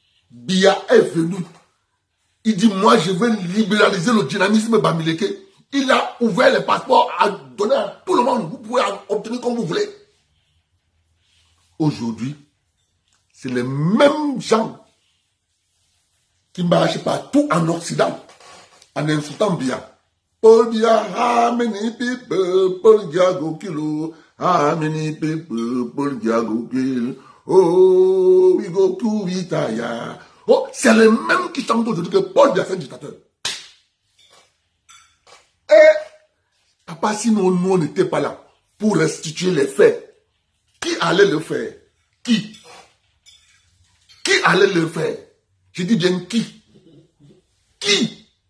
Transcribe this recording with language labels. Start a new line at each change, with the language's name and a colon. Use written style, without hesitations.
French: Biya est venu. Il dit, moi, je veux libéraliser le dynamisme Bamileke. Il a ouvert les passeports à donner à tout le monde. Vous pouvez obtenir comme vous voulez. Aujourd'hui, c'est les mêmes gens qui marchent partout en Occident, en insultant Biya.
Cameroon Pidgin: Paul Biya, how many people, Paul Biya go kill, how many people, Paul Biya go kill, oh, we go to retire.
French: Oh, c'est les mêmes qui chantent aujourd'hui que Paul Biya est un dictateur. Et, papa, si nous n'étions pas là pour restituer les faits, qui allait le faire? Qui allait le faire? Je dis bien qui? Qui?